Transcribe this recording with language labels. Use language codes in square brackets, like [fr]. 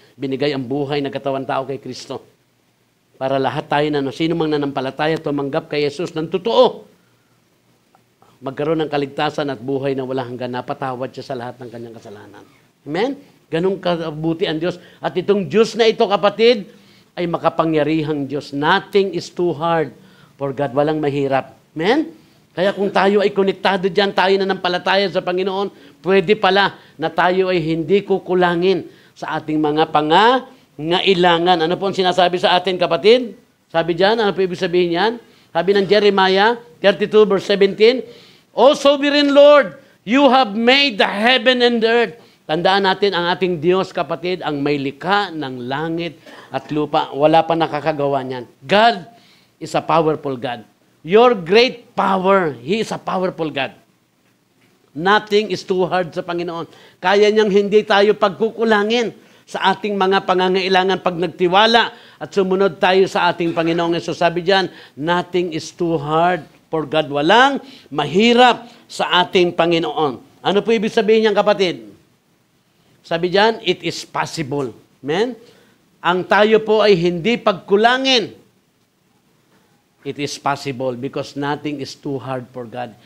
[tl] Binigay ang buhay na katawan tao kay Kristo. Para lahat tayo na sino mang nanampalataya, tumanggap kay Jesus ng totoo, magkaroon ng kaligtasan at buhay na wala hanggan, napatawad siya sa lahat ng kanyang kasalanan. Amen? Ganong kabuti ang Diyos. At itong Diyos na ito, kapatid, ay makapangyarihang Diyos. [en] Nothing is too hard for God. [tl] Walang mahirap. Amen? Kaya kung tayo ay konektado dyan, tayo na nampalataya sa Panginoon, pwede pala na tayo ay hindi kukulangin sa ating mga pangangailangan. Ano po ang sinasabi sa atin, kapatid? Sabi dyan, ano po ibig sabihin yan? Sabi ng [en] Jeremiah 32 verse 17, also wherein, Lord, you have made the heaven and the earth. [tl] Tandaan natin, ang ating Diyos, kapatid, ang may likha ng langit at lupa. Wala pa nakakagawa niyan. [en] God is a powerful God. Your great power, He is a powerful God. Nothing is too hard [tl] sa Panginoon. Kaya niyang hindi tayo pagkukulangin sa ating mga pangangailangan pag nagtiwala at sumunod tayo sa ating Panginoong Yesus. Sabi diyan, [en] nothing is too hard for God. [tl] Walang mahirap sa ating Panginoon. Ano po ibig sabihin niyan, kapatid? Sabi diyan, [en] it is possible. Amen? [tl] Ang tayo po ay hindi pagkulangin. [en] It is possible because nothing is too hard for God.